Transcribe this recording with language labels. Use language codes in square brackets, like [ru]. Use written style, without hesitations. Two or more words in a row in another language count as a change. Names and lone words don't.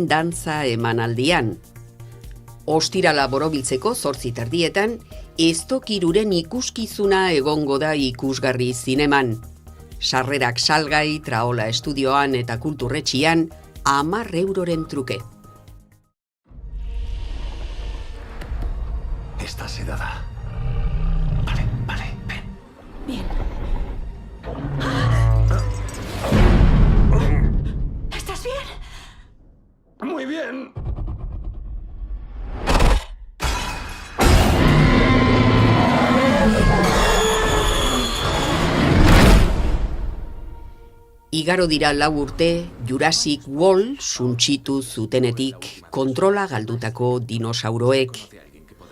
[eu] dantza emanaldian. Ostirala borobiltzeko 8:30 Ezto Kiruren ikuskizuna egongo da ikusgarri zineman. Sarrerak salgai, Traola estudioan eta kulturretxian 10 euroren truke. [es] Está sedada. Vale, ven. Bien. ¿Estás bien? Muy bien. [eu] Igaro dira 4 urte, Jurassic World suntsitu zutenetik kontrola galdutako dinosauroek.